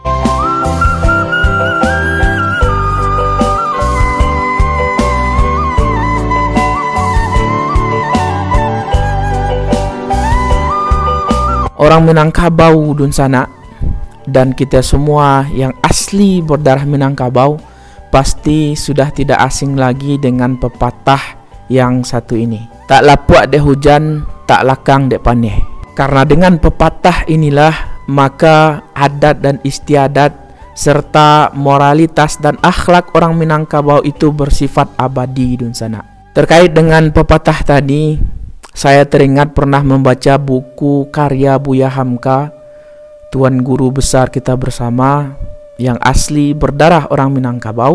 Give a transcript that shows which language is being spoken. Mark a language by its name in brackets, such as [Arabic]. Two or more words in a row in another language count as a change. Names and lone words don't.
[Indonesian] Orang Minangkabau [Minangkabau] Dun Sanak [Indonesian] dan kita semua yang asli berdarah Minangkabau pasti sudah tidak asing lagi dengan pepatah yang satu ini. [Minangkabau] Tak lapuak dek hujan, tak lakang dek paneh. [Indonesian] Karena dengan pepatah inilah maka adat dan istiadat serta moralitas dan akhlak orang Minangkabau itu bersifat abadi [Minangkabau] Dun Sanak. [Indonesian] Terkait dengan pepatah tadi, saya teringat pernah membaca buku karya Buya Hamka, tuan guru besar kita bersama yang asli berdarah orang Minangkabau.